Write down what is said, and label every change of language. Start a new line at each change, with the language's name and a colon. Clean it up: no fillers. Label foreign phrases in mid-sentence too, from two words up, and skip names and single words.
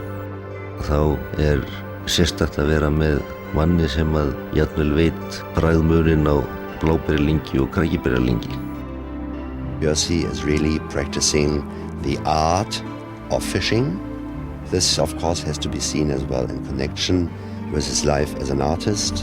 Icelandic: Þá er sérstakt að vera með manni sem að jafnvel veit bragðmuninn á bláberjalyngju og krækiberjalyngju.
English: Björsi is really practicing the art of fishing. This of course has to be seen as well in connection with his life as an artist.